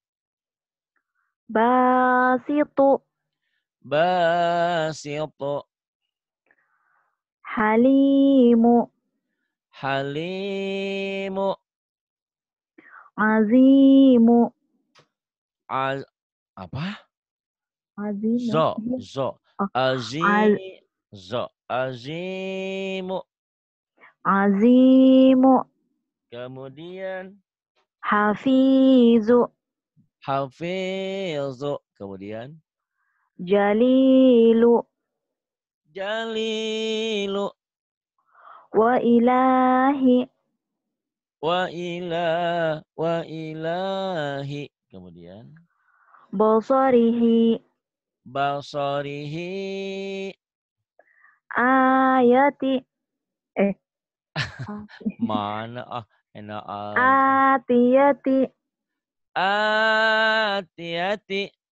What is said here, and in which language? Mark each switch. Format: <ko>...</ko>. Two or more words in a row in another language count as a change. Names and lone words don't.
<ar>Basitu. basitu Halimu. halimu Azimu.</ar> <bjn>az, apa?</bjn> <ar>Azimu. Zo Oh, azimu. Azimu.</ar> <bjn>Kemudian</bjn> <ar>Hafizu. hafizu. Kemudian Jalilu. jalilu وإلهي. وإلهي.</ar> <bjn>Kemudian</bjn> <ar>Basarihi. basarihi. Ayati. Eh.</ar> <bjn>Mana enak aja.</bjn> <ar>Atiyati.</ar> <bjn>Hati-hati.</bjn>